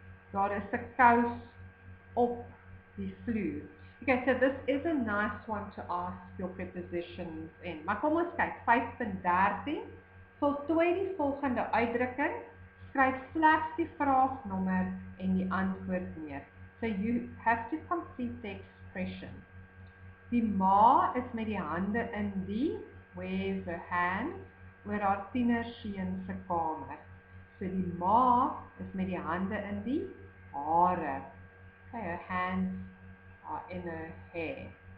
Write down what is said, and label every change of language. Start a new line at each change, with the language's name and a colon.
Afrikaans: Daar is 'n kous op die vloer.
English: Okay, so this is a nice one to ask your prepositions in.
Afrikaans: Maar kom ons kyk, 5.13. Voltooi die volgende uitdrukking. Skryf slegs die vraagnommer en die antwoord neer.
English: So you have to complete the expression.
Afrikaans: Die ma is met die hande in die,
English: where's her hand,
Afrikaans: oor haar tienerseun se kamer. So die ma is met die hande in die hare.
English: Okay, her hands are in her hair.